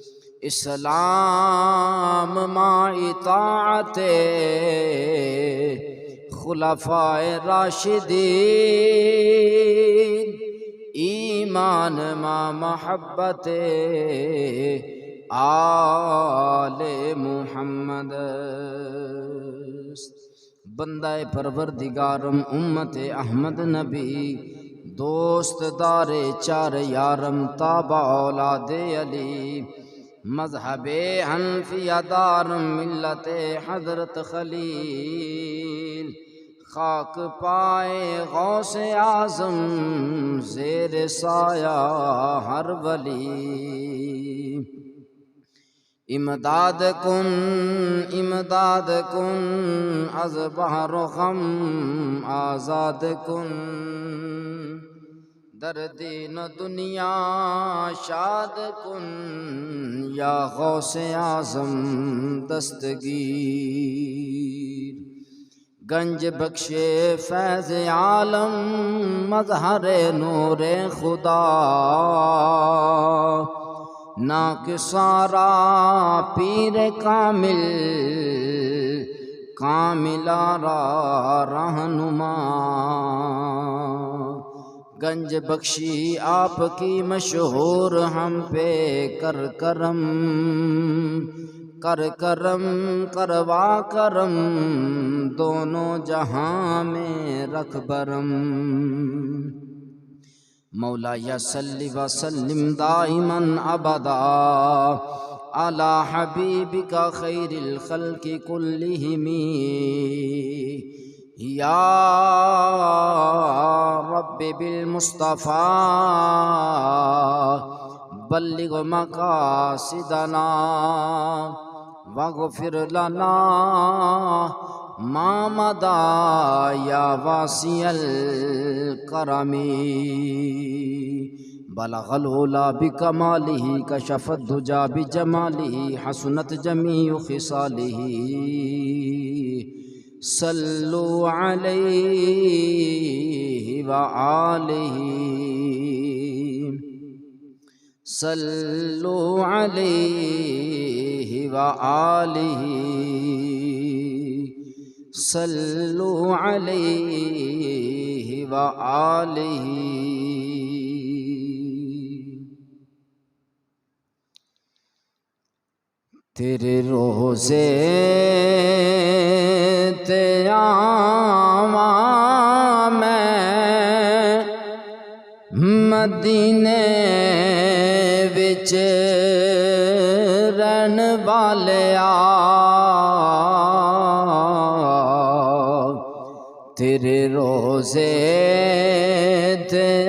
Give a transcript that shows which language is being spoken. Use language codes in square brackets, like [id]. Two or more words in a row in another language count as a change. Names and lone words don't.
[fa] اسلام ما اطاعت خلفائے راشدین، ایمان ما محبت آل محمد است. بندہ پروردگارم امت احمد نبی، دوست دار چار یارم تابع اولاد علی، مذہب حنفیہ دارم ملت حضرت خلیل، خاک پائے غوث اعظم زیر سایہ ہر ولی. امداد کن از بحر و غم آزاد کن، در دین و دنیا شاد کن یا غوث اعظم دستگیر. گنج بخش فیض عالم مظہر نور خدا، نا کہ سارا پیر کامل کاملارا رہنما [ur] گنج بخشی آپ کی مشہور ہم پہ کر کرم کر کرم کروا کرم دونوں جہاں میں رکھ برم [ar] مولا یا صلی وسلم دائما ابدا علی حبیبک خیر الخلق کلہم یا رب بالمصطفیٰ بلغ مقاصدنا واغفر لنا ما مضى یا واسع الکرم بلغ العلا بکمالہ کشف الدجی بجمالہ حسنت جمیع خصالہ صلو علیہ وآلہ صلو علیہ وآلہ صلو علیہ وآلہ [pa] تیرے روزے تے آواں میں مدینے وچ رہن والیا تیرے روزے تے